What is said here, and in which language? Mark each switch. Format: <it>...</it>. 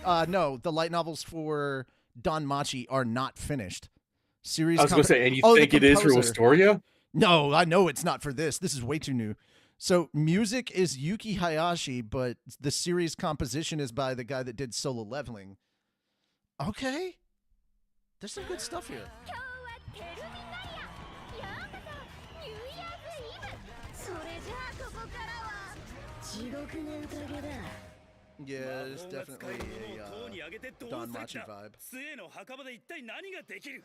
<en>No, the light novels for Don Machi are not finished. I was going to say, and you think it is for Wisteria? No, I know it's not for this. This is way too new. So music is Yuki Hayashi, but the series composition is by the guy that did Solo Leveling. Okay. There's some good stuff here.</en> <ja>今日はテルミナリアようこそニューイヤーズイブそれじゃあここからは地獄の宴だ</ja> <en>Yeah, there's definitely a Don Machi vibe.</en> <ja>杖の墓場で一体何ができる</ja>